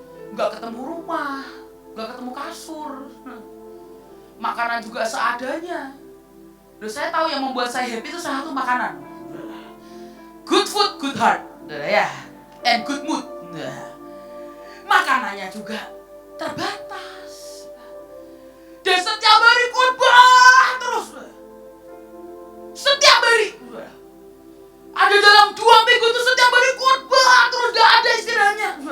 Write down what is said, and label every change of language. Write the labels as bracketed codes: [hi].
[id] Nggak ketemu rumah, nggak ketemu kasur, makanan juga seadanya. Terus saya tahu yang membuat saya happy itu salah satu makanan. [en] Good food, good heart, ya, and good mood. [id] Makanannya juga terbatas. Dan setiap hari khotbah terus. Setiap hari. Ada dalam 2 minggu itu setiap hari khotbah terus, gak ada istirahatnya.